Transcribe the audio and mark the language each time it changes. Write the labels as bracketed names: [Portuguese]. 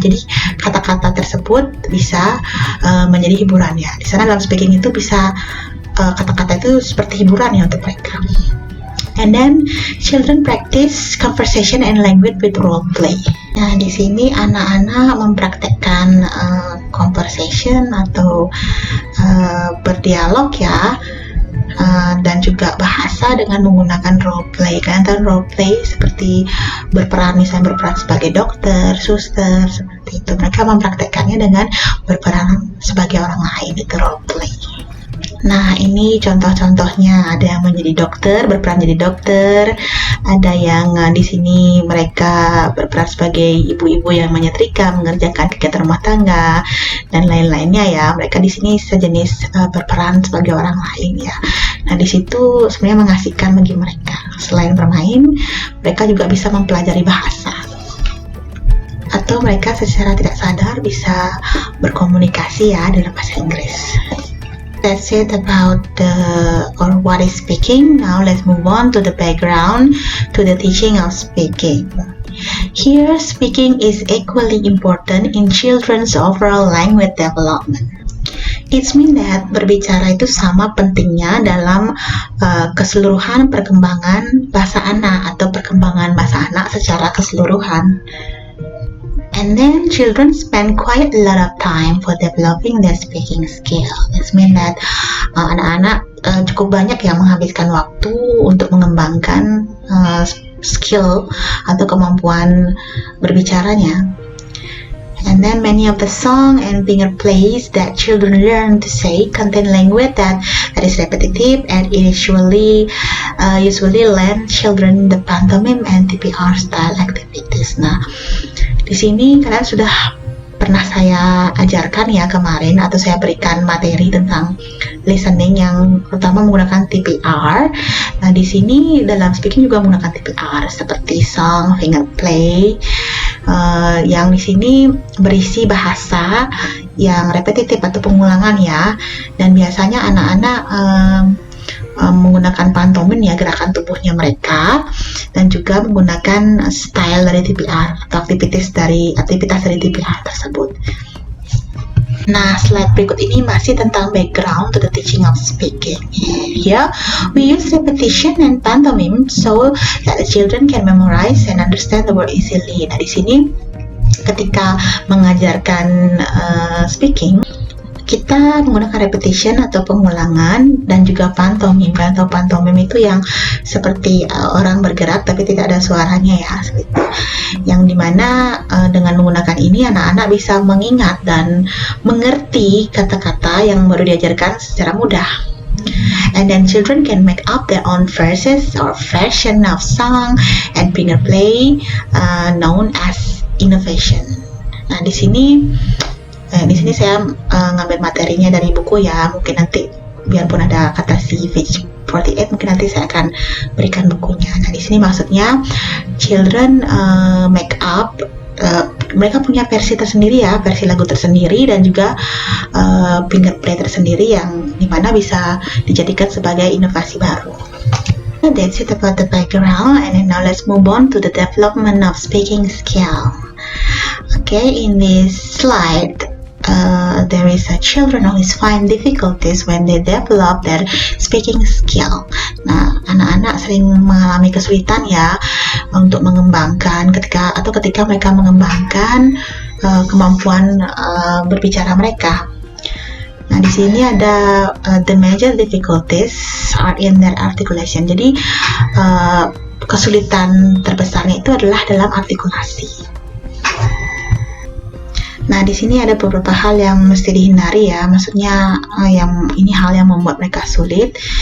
[Indonesian] Jadi kata-kata tersebut bisa menjadi hiburan ya. Di sana dalam speaking itu bisa kata-kata itu seperti hiburan ya untuk mereka. [English] And then children practice conversation and language with role play. [Indonesian] Nah, di sini anak-anak mempraktekkan conversation atau berdialog ya, dan juga bahasa dengan menggunakan role play. Kalian tahu role play seperti misalnya berperan sebagai dokter, suster, seperti itu. Mereka mempraktekkannya dengan berperan sebagai orang lain, itu role play. Nah, ini contoh-contohnya, ada yang menjadi dokter, berperan jadi dokter, ada yang di sini mereka berperan sebagai ibu-ibu yang menyetrika, mengerjakan kegiatan rumah tangga, dan lain-lainnya ya. Mereka di sini sejenis berperan sebagai orang lain ya. Nah, di situ sebenarnya mengasihkan bagi mereka. Selain bermain, mereka juga bisa mempelajari bahasa. Atau mereka secara tidak sadar bisa berkomunikasi ya dalam bahasa Inggris. [English] That's it about what is speaking. Now let's move on to the background to the teaching of speaking. Here, speaking is equally important in children's overall language development. It means that [Indonesian] berbicara itu sama pentingnya dalam keseluruhan perkembangan bahasa anak atau perkembangan bahasa anak secara keseluruhan. [English] And then children spend quite a lot of time for developing their speaking skill. This means that [Indonesian] anak-anak cukup banyak yang menghabiskan waktu untuk mengembangkan skill atau kemampuan berbicaranya. [English] And then many of the song and finger plays that children learn to say contain language that is repetitive, and it usually learn children the pantomime and TPR style activities. [Indonesian] Nah, di sini kalian sudah pernah saya ajarkan ya kemarin, atau saya berikan materi tentang listening yang terutama menggunakan TPR. Nah, di sini dalam speaking juga menggunakan TPR seperti song, finger play, yang di sini berisi bahasa yang repetitif atau pengulangan ya, dan biasanya anak-anak menggunakan pantomin ya, gerakan tubuhnya mereka, dan juga menggunakan style dari TPR atau aktivitas dari TPR tersebut. Nah, slide berikut ini masih tentang [English] background to the teaching of speaking. Here, we use repetition and pantomime so that the children can memorize and understand the word easily. [Indonesian] Nah, di sini ketika mengajarkan speaking, kita menggunakan repetition atau pengulangan dan juga pantomim. Atau pantomim itu yang seperti orang bergerak tapi tidak ada suaranya ya, seperti itu. Yang dimana dengan menggunakan ini anak-anak bisa mengingat dan mengerti kata-kata yang baru diajarkan secara mudah. [English] And then children can make up their own verses or version of song and finger play known as innovation. [Indonesian] Nah, di sini saya ngambil materinya dari buku ya, mungkin nanti biarpun ada kata CVH48 mungkin nanti saya akan berikan bukunya. Nah, di sini maksudnya [English] children make up, [Indonesian] mereka punya versi tersendiri ya, versi lagu tersendiri dan juga finger play tersendiri yang dimana bisa dijadikan sebagai inovasi baru. [English] That's it about the background, and now let's move on to the development of speaking skill. Okay, in this slide there is a children always find difficulties when they develop their speaking skill. [Indonesian] Nah, anak-anak sering mengalami kesulitan ya untuk mengembangkan ketika mereka mengembangkan kemampuan berbicara mereka. Nah, di sini ada [English] the major difficulties are in their articulation. [Indonesian] Jadi kesulitan terbesarnya itu adalah dalam artikulasi. Nah, di sini ada beberapa hal yang mesti dihindari ya, maksudnya hal yang membuat mereka sulit.